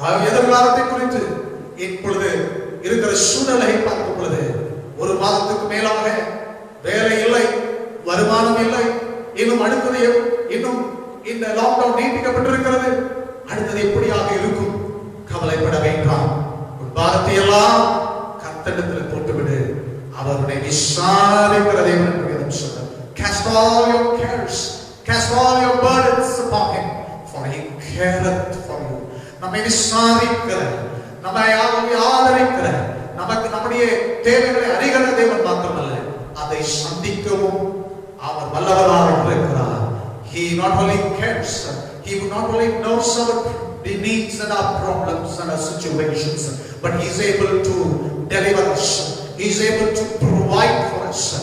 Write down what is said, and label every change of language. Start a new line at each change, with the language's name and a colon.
Tamil: எதிர்காலத்தை குறித்து இப்பொழுது இருக்கிற சூழ்நிலையை பார்க்கும் பொழுது ஒரு மாதத்துக்கு மேலாக வேலை இல்லை, வருமானம் இல்லை, இன்னும் அடுத்தது இன்னும் இந்த லாக்டவுன் நீட்டிக்கப்பட்டிருக்கிறது, அடுத்தது எப்படியாக இருக்கும்? கவலைப்பட வேண்டாம். உன் பாரத்தை எல்லாம் கர்த்தரிடத்தில் போட்டுவிடு. அவருடைய விசாரிக்கிற தேவன் என்று வேதம் சொல்லுகிறது.
English: Cast all your cares, cast all your burdens upon him, for he careth for you.
Tamil: நம்மை விசாரிக்கிற, நம்மை ஆதரிக்கிற, நமக்கு நம்முடைய தேவைகளை அறிகிற தேவன் மாத்திரமல்ல, அதை சந்திக்கவும் அவர் வல்லவராக இருக்கிறார்.
English: He not only cares, he not only knows our needs and our problems and our situations, but he is able to deliver us. He is able to provide for us.